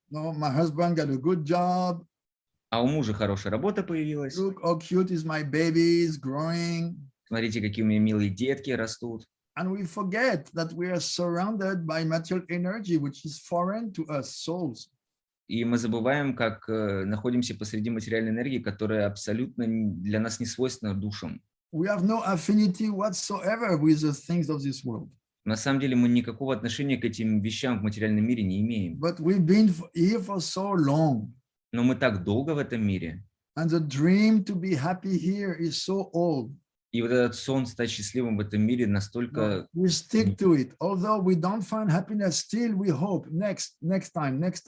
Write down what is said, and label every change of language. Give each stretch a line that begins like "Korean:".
English: No, my husband got a good job.
Russian: А у мужа хорошая работа появилась.
English: Look how cute is my baby, is growing.
Russian: Смотрите, какие у меня милые детки растут.
English: And we forget that we are surrounded by material energy, which is foreign to us, souls.
Russian: И мы забываем, как находимся посреди материальной энергии, которая абсолютно для нас не свойственна душам.
English: We have no affinity whatsoever with the things of this world.
Russian: На самом деле мы никакого отношения к этим вещам в материальном мире не имеем.
English: But we've been here for so long.
Russian: Но мы так долго в этом мире.
English: And the dream to be happy here is so old.
Russian: И вот этот сон стать счастливым в этом мире настолько...
English: We stick to it. Although we don't find happiness, still we hope next time.